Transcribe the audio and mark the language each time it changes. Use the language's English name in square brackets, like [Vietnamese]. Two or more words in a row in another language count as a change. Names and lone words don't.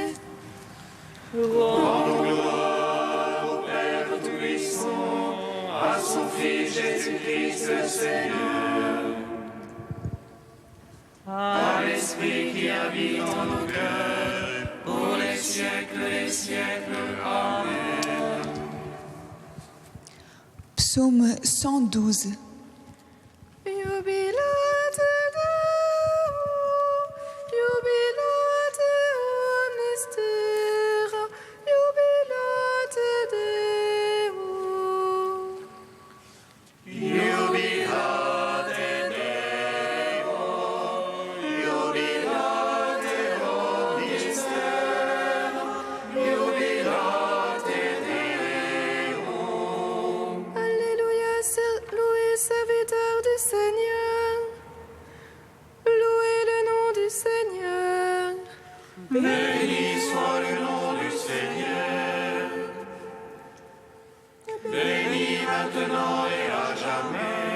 [French] Rendons gloire au Père Tout-Puissant, à son Fils Jésus-Christ le Seigneur, à l'Esprit qui habite en nos cœurs, pour les siècles des siècles. Amen. Psaume 112. [Latin] Jubilate Deum, jubilate omnistera, jubilate Deum. Jubilate Deum, jubilate omnister, jubilate Deum. [French] Alléluia, louez serviteur du Seigneur. Louez le nom du Seigneur. Béni soit le nom du Seigneur, béni maintenant et à jamais.